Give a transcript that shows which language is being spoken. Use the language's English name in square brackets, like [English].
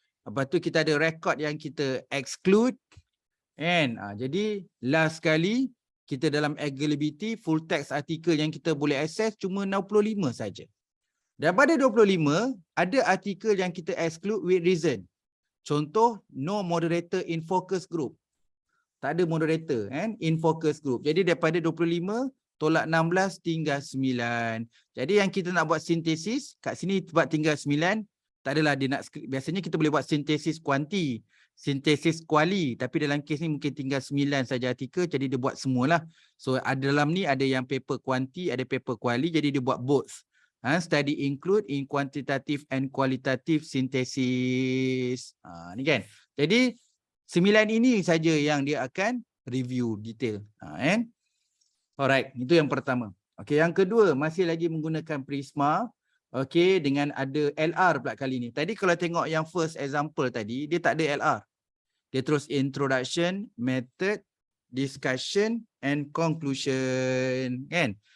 [Malay] Lepas tu kita ada record yang kita exclude. And jadi last kali kita dalam availability full text artikel yang kita boleh access cuma 65 saja. Daripada 25 ada artikel yang kita exclude [English] with reason. [Malay] Contoh [English] no moderator in focus group. [Malay] Tak ada moderator [English] in focus group. [Malay] Jadi daripada 25 tolak 16 tinggal 9. Jadi yang kita nak buat sintesis kat sini buat tinggal 9. Tak adalah dia nak, biasanya kita boleh buat sintesis kuanti, sintesis kuali, tapi dalam kes ni mungkin tinggal 9 saja artikel, jadi dia buat semualah. So dalam ni ada yang paper kuanti, ada paper kuali, jadi dia buat both. [English] Study include in quantitative and qualitative synthesis. [Malay] Ni kan. Jadi 9 ini saja yang dia akan review detail. Alright, itu yang pertama. Okey, yang kedua masih lagi menggunakan Prisma. Okey, dengan ada LR pula kali ni. Tadi kalau tengok yang first example tadi, dia tak ada LR. Dia terus introduction, method, discussion and conclusion, kan?